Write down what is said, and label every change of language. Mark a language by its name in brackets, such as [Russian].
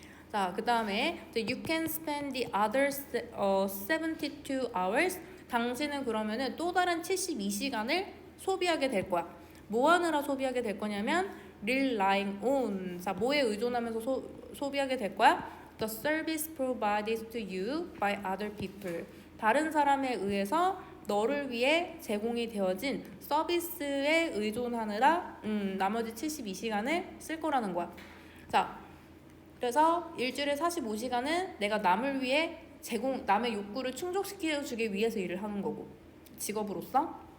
[Korean] 자, 그 다음에 [English] you can spend the other 72 hours. [Korean] 당신은 그러면은 또 다른 72시간을 소비하게 될 거야. 뭐 하느라 소비하게 될 거냐면 [English] relying on. [Korean] 자, 뭐에 의존하면서 소비하게 될 거야? [English] The service provided to you by other people. [Korean] 다른 사람에 의해서 너를 위해 제공이 되어진 서비스에 의존하느라 나머지 72시간을 쓸 거라는 거야. 자, 그래서 일주일에 45시간은 내가 남을 위해 남의 욕구를 충족시켜주기 위해서 일을 하는 거고, 직업으로서.